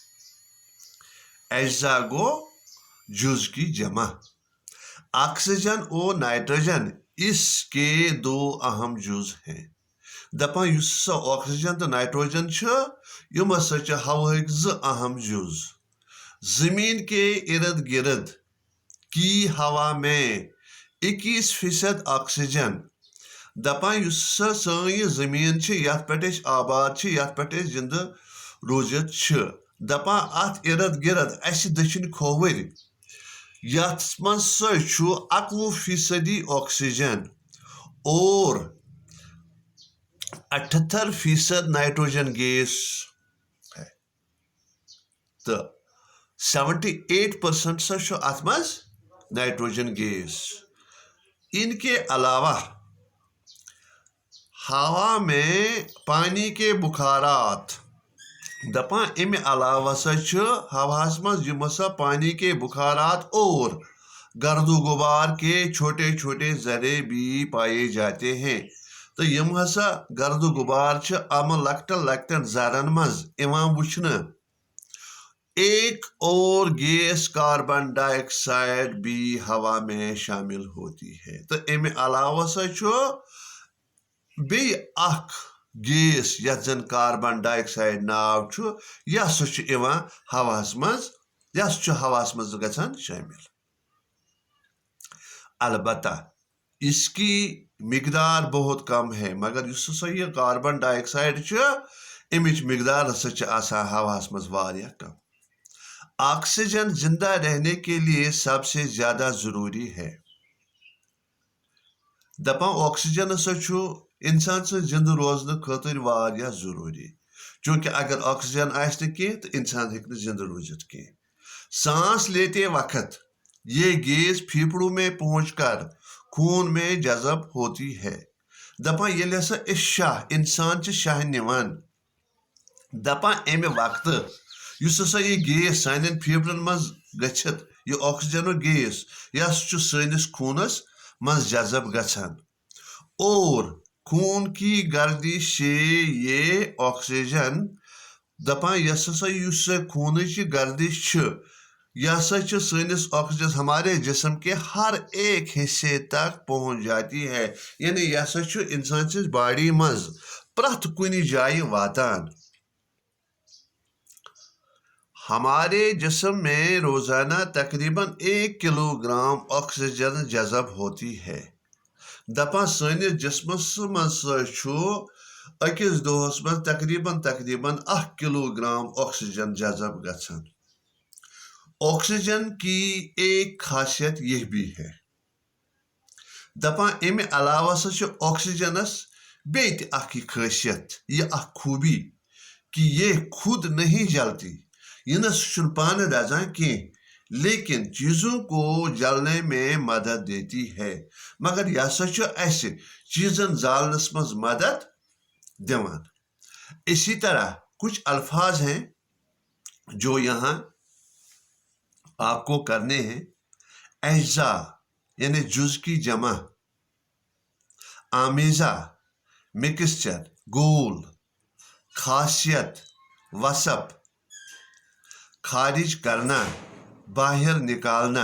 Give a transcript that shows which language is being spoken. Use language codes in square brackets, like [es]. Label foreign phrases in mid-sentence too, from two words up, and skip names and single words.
[ur] اجزا گو جُز کی جمع. آکسیجن اور نائٹروجن اس کے دو اہم جُز ہیں. [ks] دپان یُس ہسا آکسیجن تہٕ نائٹروجن چھُ یِم ہسا چھِ ہوہٕکۍ زٕ اہم جُز. [ur] زمین کے ارد گرد کی ہوا میں 21% آکسیجن. [ks] دپان یُس ہسا سٲنۍ یہِ زٔمیٖن چھِ یتھ پٮ۪ٹھ أسۍ آباد چھِ یتھ پٮ۪ٹھ أسۍ زِندٕ روٗزِتھ چھِ دپان اتھ ارد گرد اسہِ دٔچھِنۍ کھووٕرۍ یتھ منٛز سا چھُ 21% آکسیجن [ur] اور 78% نائٹروجن گیس ہے [ks] تہٕ 78% سا چھُ اتھ منٛز نائٹروجن گیس. [ur] ان کے علاوہ ہوا میں پانی کے بخارات. [ks] دپان امہِ علاوٕ ہسا چھُ ہوہس منٛز یِم ہسا [ur] پانی کے بخارات اور گرد و غبار کے چھوٹے چھوٹے ذرے بھی پائے جاتے ہیں. [ks] تہٕ یِم ہسا گرد و غبار چھِ یِمن لۄکٹٮ۪ن لۄکٹٮ۪ن ذرن منٛز یِوان وٕچھنہٕ [ur] ایک اور گیس کاربن ڈائی آکسائڈ بھی ہوا میں شامل ہوتی ہے. [ks] تو امہ علاوہ سا چھو بی اخ گیس یتھ زن کاربن ڈائی آکسائڈ ناو چھو یہ سا چھُ یوان ہواس مز یہ چھُ ہواس مز گژھان شامل. [ur] البتہ اس کی مقدار بہت کم ہے مگر اس [ks] ہسا یہ کاربن ڈائی آکسائڈ چھُ امچ مقدار ہسا چھِ آسان ہواس مز واریاہ کم. [ur] آکسیجن زندہ رہنے کے لیے سب سے زیادہ ضروری ہے. [ks] دپان آکسیجن ہسا چھُ انسان سٕنٛدِ زندہ روزنہٕ خٲطرٕ واریاہ ضروری چونکہ اگر آکسیجن آسہِ نہٕ کینٛہہ تہٕ انسان ہیٚکہِ نہٕ زندہ روزتھ کینٛہہ. [ur] سانس لیتے وقت یہ گیس پھیپھڑوں میں پہنچ کر خون میں جذب ہوتی ہے. [ks] دپان ییٚلہِ ہسا أسۍ شاہ انسان چھِ شاہ نِوان دپان امہِ وقتہٕ یُس ہسا یہ گیس سانٮ۪ن پھیپھڑن منٛز گٔژھِتھ یہ آکسیجنُک گیس یہ ہسا چھُ سٲنِس خوٗنس منٛز جذب گژھان [ur] اور خون کی گردش سے [ks] یہ آکسیجن دپان یس ہسا یُس خوٗنٕچ گردش چھِ یہ ہسا چھِ سٲنِس آکسیجن [ur] ہمارے جسم کے ہر ایک حصے تک پہنچ جاتی ہے. [ks] یعنی یہ ہسا چھُ انسان سٕنٛز باڈی منٛز پرٛٮ۪تھ کُنہِ جایہِ واتان. [ur] ہمارے جسم میں روزانہ تقریباً 1 کلو گرام آکسیجن جذب ہوتی ہے. [ks] دپان سٲنِس جسمس منٛز سا چھُ أکِس دۄہس منٛز تقریباً 1 کلو گرام آکسیجن جذب گژھان. [ur] آکسیجن کی ایک خاصیت یہ بھی ہے [ks] دپان امہ علاوہ سا چھُ آکسیجنس بیٚیہِ تہِ اکھ یہ خاصیت یہ اکھ خوٗبی [ur] کہ یہ خود نہیں جلتی. [ks] یہ نہ چھُنہٕ پانہٕ دزان کینٛہہ [ur] لیکن چیزوں کو جلنے میں مدد دیتی ہے. [ks] مگر یہ ہسا چھُ اسہِ چیزن زالنس منٛز مدد دِوان. [ur] اسی طرح کچھ الفاظ ہیں جو یہاں آپ کو کرنے ہیں. اجزا یعنی جز کی جمع، آمیزہ مکسچر، گول، خاصیت، وصف، خارج کرنا، باہر نکالنا.